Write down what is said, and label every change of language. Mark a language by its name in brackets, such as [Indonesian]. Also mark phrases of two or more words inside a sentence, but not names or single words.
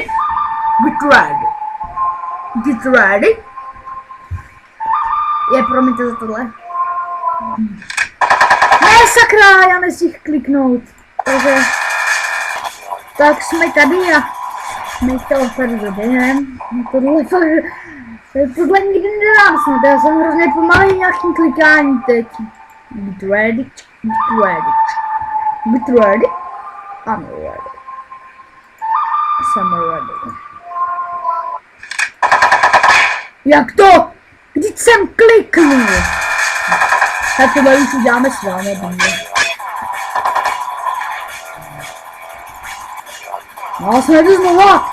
[English] Get ready. Get ready. [Czech] Je, promiňte za tohle. Ne, sakra, já nestihl kliknout. Takže... Tak jsme tady a... my to tady doběhneme. Tohle fakt... Tohle nikdy nedám snad, já jsem hrozně pomalý nějakým klikání teď. [English] Get ready. Get ready. Get ready. I'm ready. [Czech] Jsem ready. Jak to? Vždyť jsem kliknul. Tak tohle už uděláme s vámi, bůže. No, jsme jdu znova.